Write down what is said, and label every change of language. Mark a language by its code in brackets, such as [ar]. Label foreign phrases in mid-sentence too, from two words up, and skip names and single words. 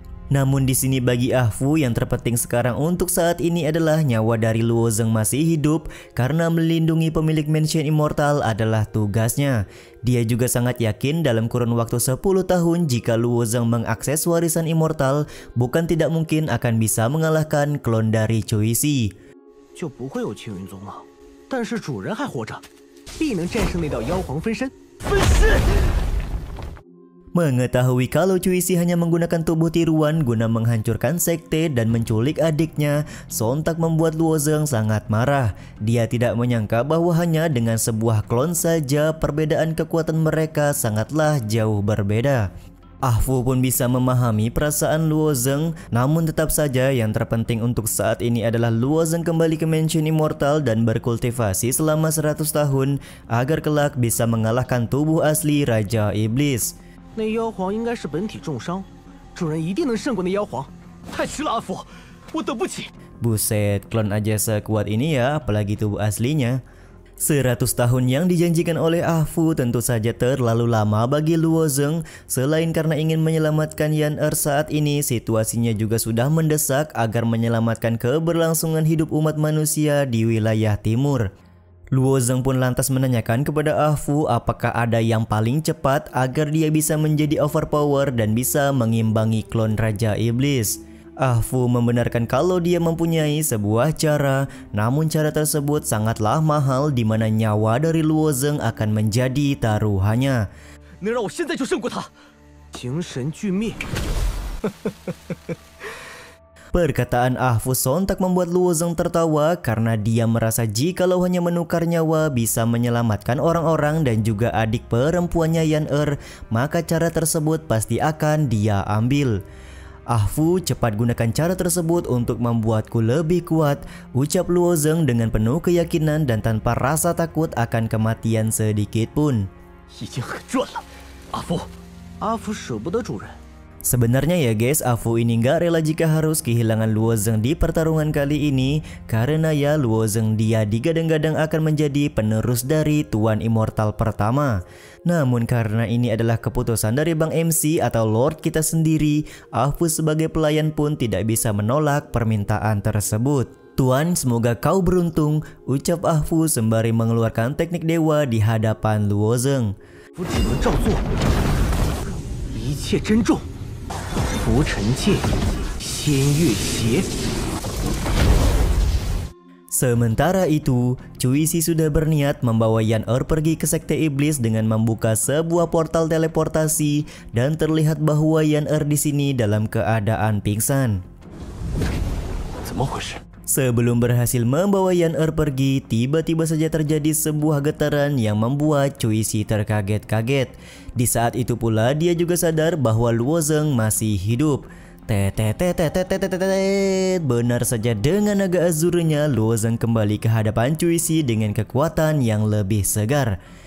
[id] Namun di sini bagi Ah Fu yang terpenting sekarang untuk saat ini adalah nyawa dari Luo Zeng masih hidup karena melindungi pemilik mansion immortal adalah tugasnya. Dia juga sangat yakin dalam kurun waktu 10 tahun jika Luo Zeng mengakses warisan immortal bukan tidak mungkin akan bisa mengalahkan klon dari Cui Si. [zh] 就不会有青云宗了，但是主人还活着，必能战胜那道妖皇分身。分身。 [id] Mengetahui kalau Cui Si hanya menggunakan tubuh tiruan guna menghancurkan sekte dan menculik adiknya, sontak membuat Luo Zeng sangat marah. Dia tidak menyangka bahwa hanya dengan sebuah klon saja perbedaan kekuatan mereka sangatlah jauh berbeda. Ah Fu pun bisa memahami perasaan Luo Zeng, namun tetap saja yang terpenting untuk saat ini adalah Luo Zeng kembali ke mansion immortal dan berkultivasi selama 100 tahun agar kelak bisa mengalahkan tubuh asli Raja Iblis. [zh] 那妖皇应该是本体重伤，主人一定能胜过那妖皇。太虚了，阿福，我等不起。 [id] Buset, klon aja sekuat ini ya, apalagi tubuh aslinya. 100 tahun yang dijanjikan oleh Ah Fu tentu saja terlalu lama bagi Luo Zeng. Selain karena ingin menyelamatkan Yan Er saat ini, situasinya juga sudah mendesak agar menyelamatkan keberlangsungan hidup umat manusia di wilayah timur. Luo Zeng pun lantas menanyakan kepada Ah Fu apakah ada yang paling cepat agar dia bisa menjadi overpower dan bisa mengimbangi klon Raja Iblis. Ah Fu membenarkan kalau dia mempunyai sebuah cara, namun cara tersebut sangatlah mahal di mana nyawa dari Luo Zeng akan menjadi taruhannya. [zh] 能让我现在就胜过他，精神俱灭。 [id] Perkataan Ah Fu sontak membuat Luo Zeng tertawa karena dia merasa jikalau hanya menukar nyawa bisa menyelamatkan orang-orang dan juga adik perempuannya Yan Er, maka cara tersebut pasti akan dia ambil. Ah Fu, cepat gunakan cara tersebut untuk membuatku lebih kuat, ucap Luo Zeng dengan penuh keyakinan dan tanpa rasa takut akan kematian sedikit pun. [zh] 已经很赚了，阿福。阿福舍不得主人。 [id] Sebenarnya ya guys, Ah Fu ini nggak rela jika harus kehilangan Luo Zeng di pertarungan kali ini, karena ya Luo Zeng dia digadang-gadang akan menjadi penerus dari Tuan Immortal pertama. Namun karena ini adalah keputusan dari Bang MC atau Lord kita sendiri, Ah Fu sebagai pelayan pun tidak bisa menolak permintaan tersebut. Tuan, semoga kau beruntung, ucap Ah Fu sembari mengeluarkan teknik dewa di hadapan Luo Zeng. [zh] 我只能照做，一切珍重。浮尘剑，仙月邪。 [id] Sementara itu, Cui Si sudah berniat membawa Yan Er pergi ke sekte iblis dengan membuka sebuah portal teleportasi dan terlihat bahwa Yan Er di sini dalam keadaan pingsan. [zh] 怎么回事？ [id] Sebelum berhasil membawa Yan Er pergi, tiba-tiba saja terjadi sebuah getaran yang membuat Cui Si terkaget-kaget. Di saat itu pula dia juga sadar bahwa Luo Zeng masih hidup. Benar saja dengan naga azurnya, Luo Zeng kembali ke hadapan Cui Si dengan kekuatan yang lebih segar.